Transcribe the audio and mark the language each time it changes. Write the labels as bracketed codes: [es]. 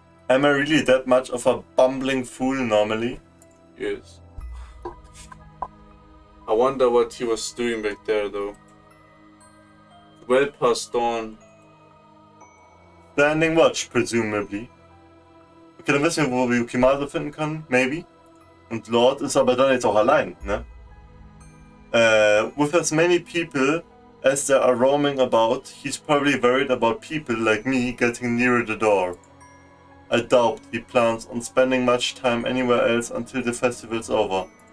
[en] Am I really that much of a bumbling fool normally? Yes. I wonder what he was doing back there, though. Well past dawn. Standing watch, presumably. [de] Okay, dann wissen wir, wo wir Yukimada finden können, maybe. Und Lord ist aber dann jetzt auch allein, ne? [en] With as many people as there are roaming about, he's probably worried about people like me getting nearer the door. I doubt he plans on spending much time anywhere else until the festival's over.